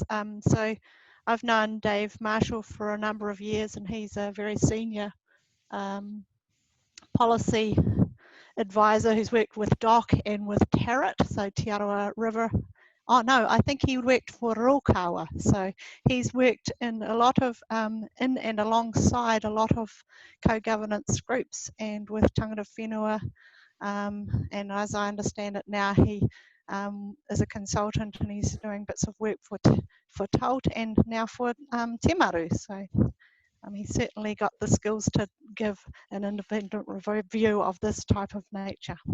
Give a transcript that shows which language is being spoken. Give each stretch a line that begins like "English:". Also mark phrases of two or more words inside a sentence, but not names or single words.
English: So I've known Dave Marshall for a number of years, and he's a very senior policy advisor who's worked with DOC and with TARIT, so Te Aroha River Oh no, I think he worked for Rokawa. So he's worked in a lot of, in and alongside a lot of co-governance groups and with
Māori: tangata whenua.
English: And as I understand it now, he is a consultant and he's doing bits of work for TAUT and now for Te Maru. So he's certainly got the skills to give an independent review of this type of nature.